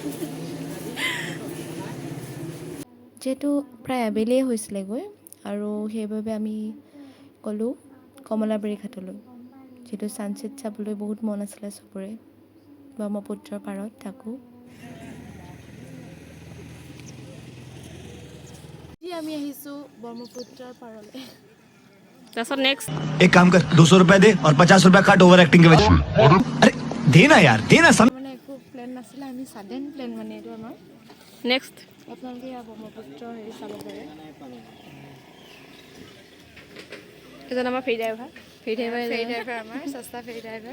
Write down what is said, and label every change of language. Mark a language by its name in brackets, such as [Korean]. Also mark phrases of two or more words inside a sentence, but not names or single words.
[Assamese] যিহেতু প্ৰায় আবেলিয়ে হৈছিলেগৈ আৰু সেইবাবে আমি গ'লোঁ কমলাবাৰী ঘাটলৈ, যিহেতু ছানছেট চাবলৈ বহুত মন আছিলে চবৰে ব্ৰহ্মপুত্ৰৰ পাৰত থাকোঁ। আমি আহিছোঁ ব্ৰহ্মপুত্ৰৰ পাৰলৈ তাৰপিছত নেক্সট [Hindi] एक काम कर 200 रुपए दे और 50 रुपए काट [English] over acting [Hindi] के वजह अरे देना यार देना [Assamese] মানে একো প্লেন নাছিলে আমি [English] sudden plan [Assamese] মানে এইটো আমাৰ নেক্সট আপোনালোকে ইয়াৰ ব্ৰহ্মপুত্ৰ হেৰি চাব পাৰে এজন আমাৰ ফেৰী ড্ৰাইভাৰ আমাৰ সস্তা ফেৰী ড্ৰাইভাৰ